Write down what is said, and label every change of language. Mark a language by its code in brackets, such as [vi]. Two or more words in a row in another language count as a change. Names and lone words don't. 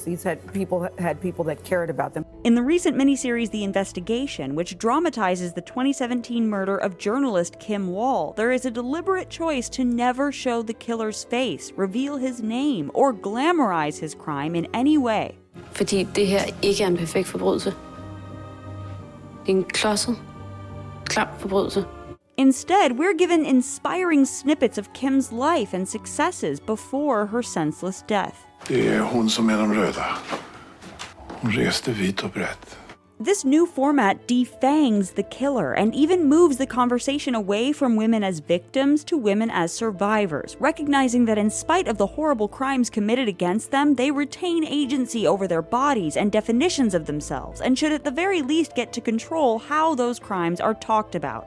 [en] These people that cared about them. In the recent miniseries The Investigation, which dramatizes the 2017 murder of journalist Kim Wall, there is a deliberate choice to never show the killer's face, reveal his name, or glamorize his crime in any way. [da] Fordi det her ikke er en perfekt forbrydelse. Det er en klodset, klam forbrydelse. [en] Instead, we're given inspiring snippets of Kim's life and successes before her senseless death. [sv] Det är hon som är de röda. Hon reste vitt och brett. [en] This new format defangs the killer and even moves the conversation away from women as victims to women as survivors, recognizing that in spite of the horrible crimes committed against them, they retain agency over their bodies and definitions of themselves, and should at the very least get to control how those crimes are talked about.